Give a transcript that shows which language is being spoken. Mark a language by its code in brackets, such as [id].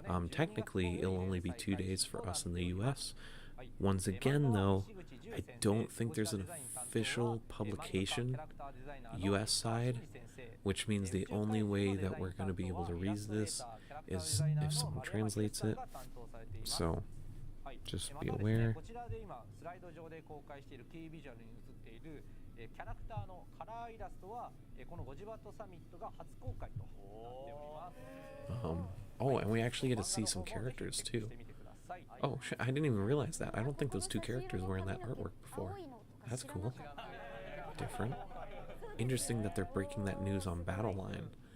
[en] Technically, it'll only be 2 days for us in the US. Once again, though, I don't think there's an official publication US side, which means the only way that we're going to be able to read this is if someone translates it. So, just be aware. [ja] キャラクターのカラーイラストはこのゴジバットサミットが初公開となっております。 [en] Oh, and we actually get to see some characters too. Oh, shit, I didn't even realize that. I don't think those 2 characters were in that artwork before. That's cool. Different. Interesting that they're breaking that news on Battle Line.